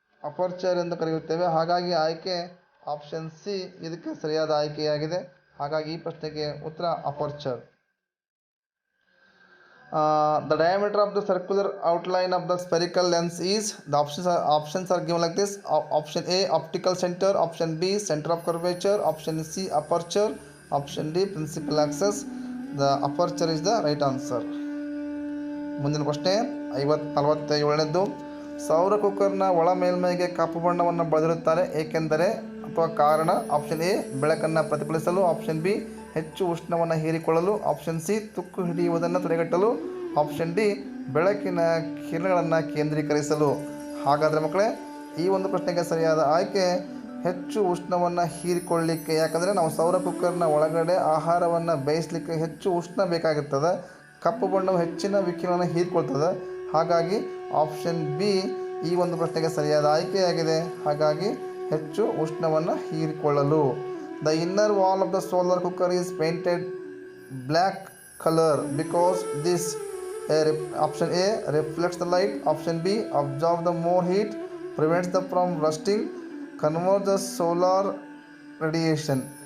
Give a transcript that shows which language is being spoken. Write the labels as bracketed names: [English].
[Kannada] Aperture ಎಂದು ಕರೆಯುತ್ತೇವೆ. ಹಾಗಾಗಿ ಆಯ್ಕೆ ಆಪ್ಷನ್ ಸಿ ಇದಕ್ಕೆ ಸರಿಯಾದ ಆಯ್ಕೆಯಾಗಿದೆ. ಹಾಗಾಗಿ ಈ ಪ್ರಶ್ನೆಗೆ ಉತ್ತರ aperture. [English] The diameter of the circular outline of the spherical lens is, the options are given like this. Option A optical center, option B center of curvature, option C aperture, option D principal axis. The aperture is the right answer. [Kannada] ಮುಂದಿನ ಪ್ರಶ್ನೆ 47ನೇದ್ದು. ಸೌರ ಕುಕ್ಕರ್ನ ಒಳ ಮೇಲ್ಮೈಗೆ ಕಪ್ಪು ಬಣ್ಣವನ್ನು ಬಳದಿರುತ್ತಾರೆ ಏಕೆಂದರೆ ಅಥವಾ ಕಾರಣ. Option A ಬೆಳಕನ್ನು ಪ್ರತಿಫಲಿಸಲು, ಆಪ್ಷನ್ ಬಿ ಹೆಚ್ಚು ಉಷ್ಣವನ್ನು ಹೀರಿಕೊಳ್ಳಲು, ಆಪ್ಷನ್ ಸಿ ತುಕ್ಕು ಹಿಡಿಯುವುದನ್ನು ತಡೆಗಟ್ಟಲು, ಆಪ್ಷನ್ ಡಿ ಬೆಳಕಿನ ಕಿರಣಗಳನ್ನು ಕೇಂದ್ರೀಕರಿಸಲು. ಹಾಗಾದರೆ ಮಕ್ಕಳೇ ಈ ಒಂದು ಪ್ರಶ್ನೆಗೆ ಸರಿಯಾದ ಆಯ್ಕೆ ಹೆಚ್ಚು ಉಷ್ಣವನ್ನು ಹೀರಿಕೊಳ್ಳಲಿಕ್ಕೆ. ಯಾಕಂದರೆ ನಾವು ಸೌರ ಕುಕ್ಕರ್ನ ಒಳಗಡೆ ಆಹಾರವನ್ನು ಬೇಯಿಸಲಿಕ್ಕೆ ಹೆಚ್ಚು ಉಷ್ಣ ಬೇಕಾಗಿರ್ತದೆ. ಕಪ್ಪು ಬಣ್ಣವು ಹೆಚ್ಚಿನ ವಿಕಿರಣ ಹೀರಿಕೊಳ್ತದೆ. ಹಾಗಾಗಿ ಆಪ್ಷನ್ ಬಿ ಈ ಒಂದು ಪ್ರಶ್ನೆಗೆ ಸರಿಯಾದ ಆಯ್ಕೆಯಾಗಿದೆ. ಹಾಗಾಗಿ ಹೆಚ್ಚು ಉಷ್ಣವನ್ನು ಹೀರಿಕೊಳ್ಳಲು. [English] The inner wall of the solar cooker is painted black color because this option A reflects the light, option B absorbs the more heat, prevents the from rusting, converts the solar radiation.